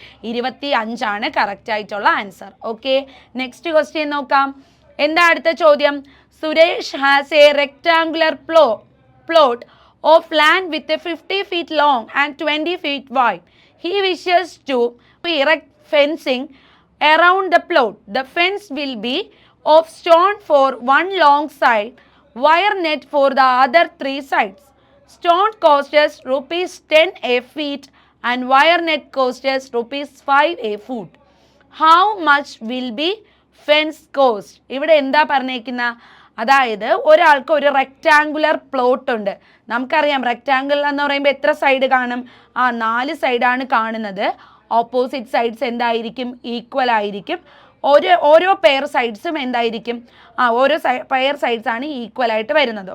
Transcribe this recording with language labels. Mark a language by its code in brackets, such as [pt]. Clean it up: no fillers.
[ml] 1225 ആണ് കറക്റ്റ് ആയിട്ടുള്ള answer. Okay, next question നോക്കാം. എന്താ അടുത്ത ചോദ്യം? [en] Suresh has a rectangular plot of land with 50 feet long and 20 feet wide. He wishes to erect fencing around the plot. The fence will be of stone for one long side, wire net for the other 3 sides. Stone costs ₹10 a feet and wire net costs ₹5 a foot. How much will be fence cost? [ml] ഇവിടെ എന്താ പറഞ്ഞേക്കുന്ന, അതായത് ഒരാൾക്ക് ഒരു rectangular plot ഉണ്ട്. നമുക്കറിയാം rectangle എന്ന് പറയുമ്പോൾ എത്ര സൈഡ് കാണും, 4 സൈഡാണ് കാണുന്നത്. ഓപ്പോസിറ്റ് സൈഡ്സ് എന്തായിരിക്കും, ഈക്വൽ ആയിരിക്കും. ഓരോ പെയർ സൈഡ്സും എന്തായിരിക്കും, ഓരോ പെയർ സൈഡ്സ് ആണ് ഈക്വൽ ആയിട്ട് വരുന്നത്.